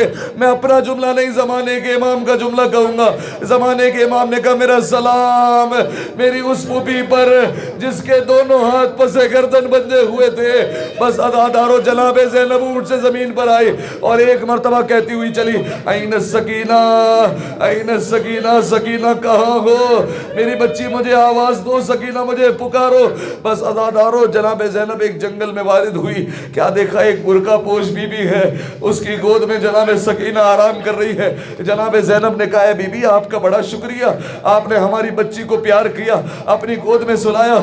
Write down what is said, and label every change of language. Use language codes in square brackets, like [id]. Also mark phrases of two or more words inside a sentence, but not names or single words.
[ur] میں اپنا جملہ نہیں زمانے کے امام کا جملہ کہوں گا۔ زمانے کے امام نے کہا میرا سلام میری اس پھوپھی پر جس کے دونوں ہاتھ پسے گردن بندے ہوئے تھے۔ بس ادادارو جناب زینب اونٹ سے زمین پر آئی اور ایک مرتبہ کہتی ہوئی چلی [ar] این السکینہ این السکینہ، [ur] سکینہ کہاں ہو، میری بچی مجھے آواز دو، سکینہ مجھے پکارو۔ بس ازادارو جناب زینب ایک جنگل میں وارد ہوئی، کیا دیکھا ایک برقع پوش بی بی ہے، اس کی گود میں جناب سکینہ آرام کر رہی ہے۔ جناب زینب نے کہا ہے بی بی آپ کا بڑا شکریہ، آپ نے ہماری بچی کو پیار کیا، اپنی گود میں سلایا۔